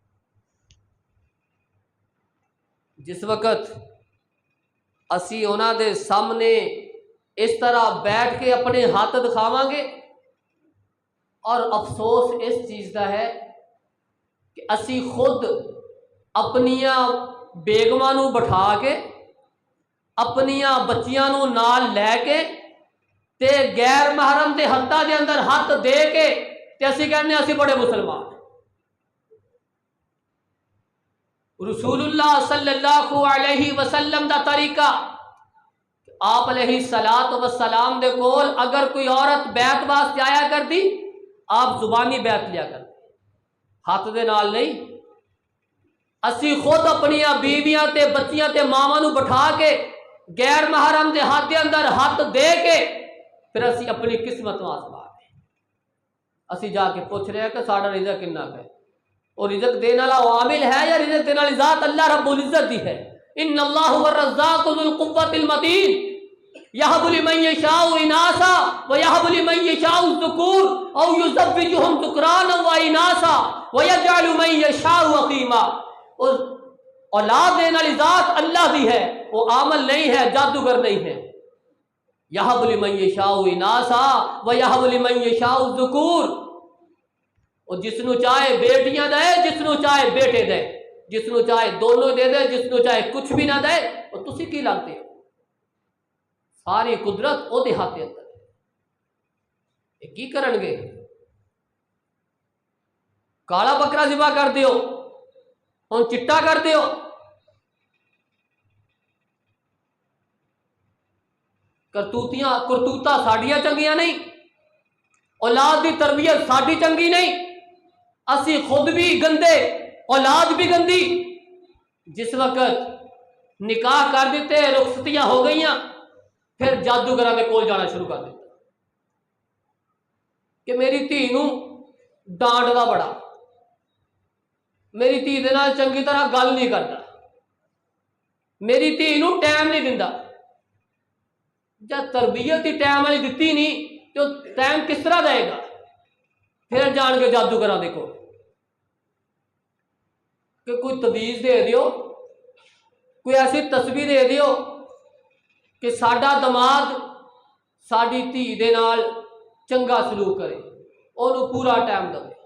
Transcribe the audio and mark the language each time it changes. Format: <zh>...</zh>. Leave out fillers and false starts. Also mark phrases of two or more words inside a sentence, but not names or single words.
<pa>جس وقت اسی انہاں دے سامنے اس طرح بیٹھ کے اپنے ہاتھ دکھاواں گے، اور افسوس اس چیز کا ہے کہ اسی خود اپنیاں بیگماں نو بٹھا کے، اپنیاں بچیاں نو نال لے کے تے غیر محرم دے ہتھاں دے اندر ہاتھ دے کے تے اسی کہنے اسی بڑے مسلمان۔ رسول اللہ</pa> <ar>صلی اللہ علیہ وسلم</ar> <pa>دا طریقہ، آپ</pa> <ar>علیہ الصلوۃ والسلام</ar> <pa>دے کول اگر کوئی عورت بیعت واسطے آیا کر دی، آپ زبانی بیعت لیا کر دی، ہاتھ دے نال نہیں۔ اسی خود اپنیاں بیویاں تے بچیاں تے ماواں نو بٹھا کے غیر محرم دے ہاتھ دے اندر ہاتھ دے کے پھر اسی اپنی قسمت آزما کے اسی جا کے پوچھ رہے ہیں کہ ساڈا رزق کنا ہے، اور رزق دینے والا وہ عامل ہے یا رزق دینے والی ذات</pa> <ar>اللہ رب العزت</ar> <pa>دی ہے۔</pa> <ar>ان اللہ هو الرزاق ذو القوۃ المتین یہب لمن یشاء اناثا ویہب لمن یشاء الذکور او یزوجہم ذکرانا واناثا ویجعل من یشاء عقیما۔</ar> <pa>اولاد دینے والی ذات اللہ دی ہے، وہ عامل نہیں ہے، جادوگر نہیں ہے۔</pa> <ar>یہب لمن یشاء اناثا ویہب لمن یشاء الذکور،</ar> <pa>اور جس نو چاہے بیٹیاں دے، جس نو چاہے بیٹے دے، جس نو چاہے دونوں دے دے، جس نو چاہے کچھ بھی نہ دے، اور تسی کی لگتے ہو؟ ساری قدرت او دے ہاتھ اندر ہے، یہ کی کرن گے؟ کالا بکرا ذبح کر دیو، ہن چٹا کر دیو، کرتوتاں ساڈیاں چنگیاں نہیں، اولاد دی تربیت ساڈی چنگی نہیں، اسی خود بھی گندے، اولاد بھی گندی۔ جس وقت نکاح کر دیتے، رخصتیاں ہو گئیاں، پھر جادوگراں دے کول جانا شروع کر دیتا کہ میری دھی نو ڈانٹدا بڑا، میری دھی دے نال چنگی طرح گل نہیں کرتا، میری دھی نو ٹائم نہیں دیندا۔ جب تربیت ہی ٹائم والی دتی نہیں تو ٹائم کس طرح دے گا؟ پھر جان کے جادوگراں دے کول کہ کوئی تویز دے دیو، کوئی ایسی تسبیح دے دیو کہ ساڈا دماغ ساڈی دھی دے نال چنگا سلوک کرے، انہوں پورا ٹائم دے۔</pa>